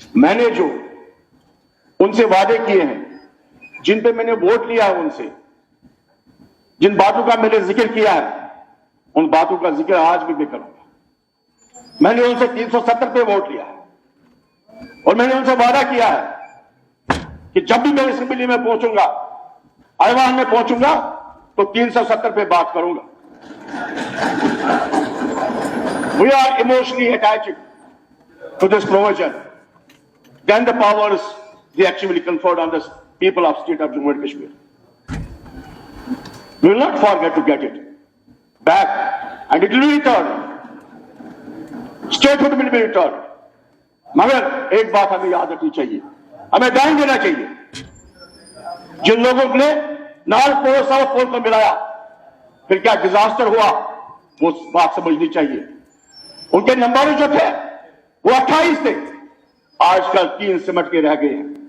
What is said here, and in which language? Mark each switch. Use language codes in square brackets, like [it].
[hi] मैंने जो उनसे वादे किए हैं, जिन पे मैंने वोट लिया है, उनसे जिन बातों का मैंने जिक्र किया है, उन बातों का जिक्र आज भी मैं करूंगा। मैंने उनसे 370 पे वोट लिया है और मैंने उनसे वादा किया है कि जब भी मैं असेंबली में पहुंचूंगा, ऐवान में पहुंचूंगा, तो 370 पे बात करूंगा। [en] We are emotionally attached to this provision than the powers they actually conferred on the people of state of Jammu and Kashmir. We will not forget to get it back and it will be returned. Statehood will be returned. [hi] मगर एक बात हमें याद रखनी चाहिए, हमें ध्यान देना चाहिए, जिन लोगों ने नॉर्थ पोल साउथ पोल को मिलाया फिर क्या डिजास्टर हुआ वो बात समझनी चाहिए। उनके नंबर जो थे वो 28 थे, आजकल 3 सिमट के रह गए हैं।